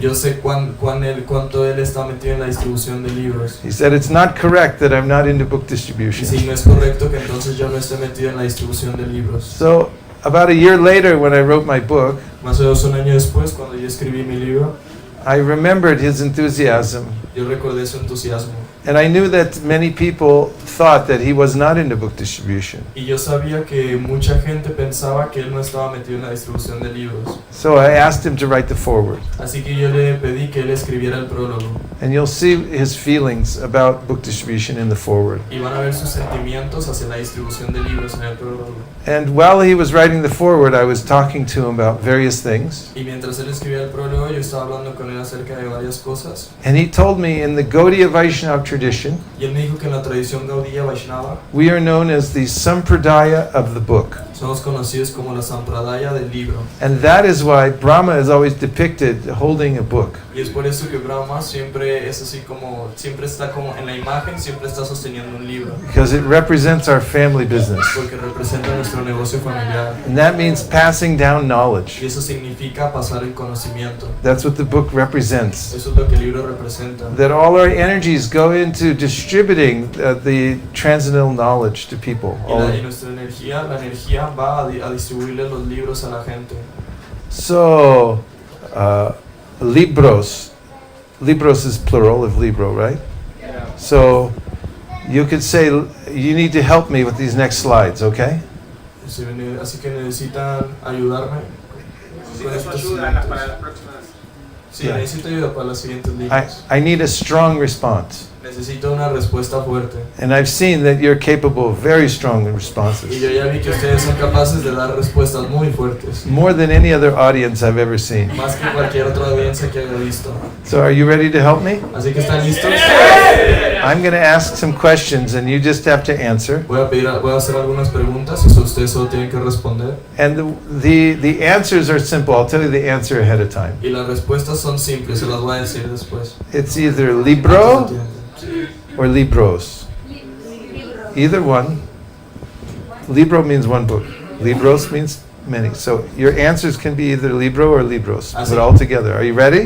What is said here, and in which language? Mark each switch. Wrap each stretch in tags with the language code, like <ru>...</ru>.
<es>Yo sé cuánto él está metido en la distribución de libros.</es> <en>He said it's not correct that I'm not into book</en> <es>Y</es> <en>distribution.</en> <es>si no es correcto que entonces yo no esté metido en la distribución de libros.</es> <en>So about a year later, when I wrote my book,</en> <es>Más o menos un año después, cuando yo escribí mi libro,</es> <en>I remembered his enthusiasm,</en> <es>yo recordé su entusiasmo.</es> <en>and I knew that many people thought that he was not into book distribution.</en> <es>Y yo sabía que mucha gente pensaba que él no estaba metido en la distribución de libros.</es> <en>So I asked him to write the foreword,</en> <es>Así que yo le pedí que él escribiera el prólogo.</es> <en>and you'll see his feelings about book distribution in the foreword.</en> <es>Y van a ver sus sentimientos hacia la distribución de libros en el prólogo.</es> <en>And while he was writing the foreword, I was talking to him about various things,</en> <es>Y mientras él escribía el prólogo, yo estaba hablando con él acerca de varias cosas.</es> <en>and he told me in the Gaudiya Vaishnava tradition,</en> <es>Y él me dijo que en la tradición Gaudiya Vaishnava</es> <en>we are known as the Sampradaya of the book.</en> <es>somos conocidos como la Sampradaya del libro.</es> <en>And that is why Brahma is always depicted holding a book.</en> <es>Y es por eso que Brahma siempre es así como, siempre está como en la imagen, siempre está sosteniendo un libro.</es> <en>Because it represents our family business.</en> <es>Porque representa nuestro negocio familiar.</es> <en>And that means passing down knowledge.</en> <es>Y eso significa pasar el conocimiento.</es> <en>That's what the book represents.</en> <es>Eso es lo que el libro representa.</es> <en>That all our energies go into distributing the transcendental knowledge to people.</en> <es>Y nuestra energía, la energía va a distribuirle los libros a la gente.</es> <en>So, libros. Libros is plural of libro, right? So, you could say, you need to help me with these next slides, okay?</en> <es>Así que necesitan ayudarme con estos Ayuda siguientes. para las próximas. Sí, necesito ayuda para los siguientes</es> <en>I,</en> <es>libros.</es> <en>I need a strong response.</en> <es>Necesito una respuesta fuerte.</es> <en>And I've seen that you're capable of very strong</en> <es>Y</es> <en>responses.</en> <es>yo ya vi que ustedes son capaces de dar respuestas muy fuertes.</es> <en>More than any other audience I've ever seen.</en> <es>Más que cualquier otra audiencia que haya visto.</es> <en>So are you ready to help me?</en> <es>Así que están listos.</es> <en>I'm going to ask some questions and you just have to answer.</en> <es>Voy a hacer algunas preguntas y ustedes solo tienen que responder.</es> <en>And the answers are simple. I'll tell you the answer ahead of time.</en> <es>Y las respuestas son simples, se las voy a decir después.</es> <en>It's either libro or libros. Either one. Libro means one book. Libros means many. So your answers can be either libro or libros, but all together. Are you ready?</en>